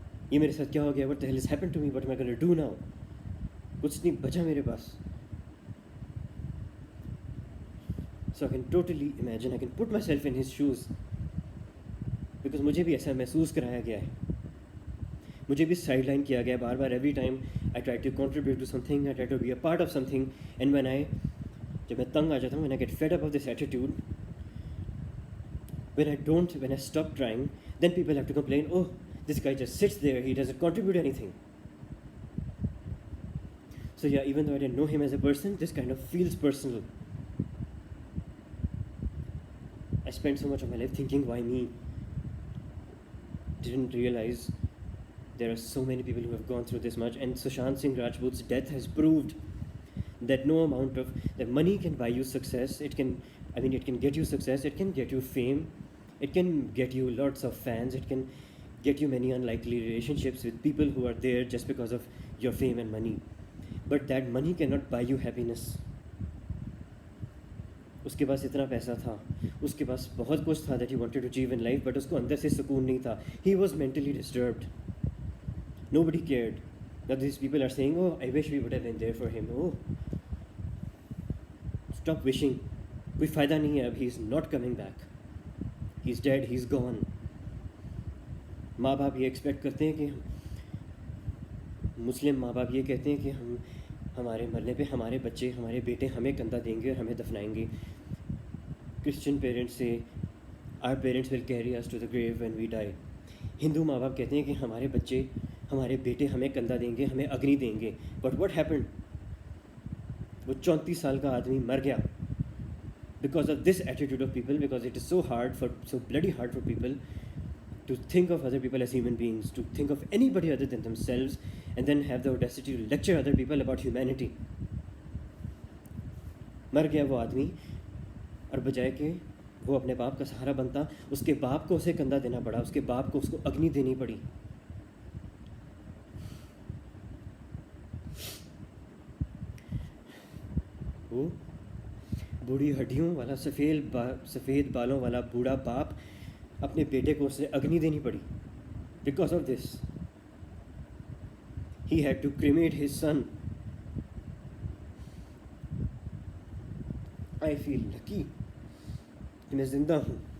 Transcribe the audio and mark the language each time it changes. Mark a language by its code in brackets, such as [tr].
[ur] یہ میرے ساتھ کیا ہو گیا, [en] what the hell has happened to me, what am I going to do now, [ur] کچھ نہیں بچا میرے پاس. [en] So I can totally imagine, I can put myself in his shoes, because [ur] مجھے بھی ایسا محسوس کرایا گیا ہے, مجھے بھی سائڈ لائن کیا گیا بار بار. [en] every time I try to contribute to something, I try to be a part of something, and [ur] جب میں تنگ آ جاتا ہوں, [en] when I get fed up of this attitude, when I stop trying, then people have to complain, oh, this guy just sits there, he doesn't contribute anything. So yeah, even though I didn't know him as a person, this kind of feels personal. I spent so much of my life thinking, why me? Didn't realize there are so many people who have gone through this much, and Sushant Singh Rajput's death has proved that no amount of that money can buy you success. It can get you success, it can get you fame, it can get you lots of fans, it can get you many unlikely relationships with people who are there just because of your fame and money. But that money cannot buy you happiness. [ur] اس کے پاس اتنا پیسہ تھا, اس کے پاس بہت کچھ تھا [en] that he wanted to achieve in life, but [ur] اس کو اندر سے سکون نہیں تھا. [en] He was mentally disturbed. Nobody cared. Now these people are saying, oh, I wish we would have been there for him. Oh, stop wishing. [ur] کوئی فائدہ نہیں ہے اب. [en] He is not coming back. He's dead. He's gone. [ur] ماں باپ یہ expect کرتے ہیں کہ مسلم ماں باپ یہ کہتے ہیں کہ ہمارے مرنے پہ ہمارے بچے, ہمارے بیٹے ہمیں کندھا دیں گے اور ہمیں دفنائیں گے. کرسچن پیرنٹس سے [en] our parents will carry us to the grave when we die. [ur] ہندو ماں باپ کہتے ہیں کہ ہمارے بچے, ہمارے بیٹے ہمیں کندھا دیں گے, ہمیں اگنی دیں گے. [en] but what happened, [ur] وہ 34 سال کا آدمی مر گیا [en] because of this attitude of people, because it is so bloody hard for people to think of other people as human beings, to think of anybody other than themselves, and then have the audacity to lecture other people about humanity. [ur] مر گیا وہ آدمی, اور بجائے کہ وہ اپنے باپ کا سہارا بنتا, اس کے باپ کو اسے کندھا دینا پڑا, اس کے باپ کو اس کو اگنی دینی پڑی. وہ بوڑھی ہڈیوں والا سفید بالوں والا بوڑھا باپ, اپنے بیٹے کو اسے اگنی دینی پڑی. [en] Because of this he had to cremate his son. I feel lucky [ur] کہ میں زندہ ہوں.